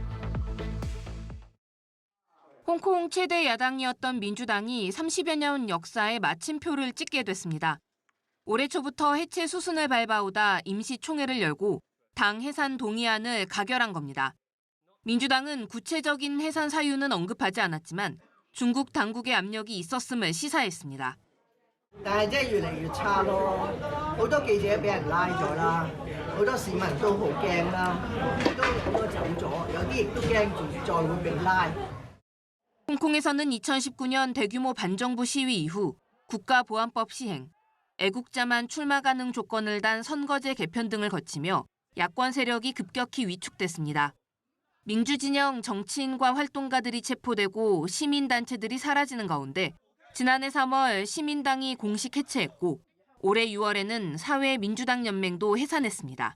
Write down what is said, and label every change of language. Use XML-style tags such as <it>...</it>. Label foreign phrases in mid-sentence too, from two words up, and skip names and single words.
<ko>홍콩 최대 야당이었던 민주당이 30여 년 역사에 마침표를 찍게 됐습니다. 올해 초부터 해체 수순을 밟아오다 임시총회를 열고 당 해산 동의안을 가결한 겁니다. 민주당은 구체적인 해산 사유는 언급하지 않았지만 중국 당국의 압력이 있었음을 시사했습니다.</ko> <yue>但係即係越嚟越差咯，好多記者俾人拉咗啦，好多市民都好驚啦，都好多走咗，有啲亦都驚住再會被拉。</yue> <ko>홍콩에서는 2019년 대규모 반정부 시위 이후 국가보안법 시행, 애국자만 출마 가능 조건을 단 선거제 개편 등을 거치며 야권 세력이 급격히 위축됐습니다. 민주진영 정치인과 활동가들이 체포되고 시민단체들이 사라지는 가운데 지난해 3월 시민당이 공식 해체했고 올해 6월에는 사회민주당연맹도 해산했습니다.</ko>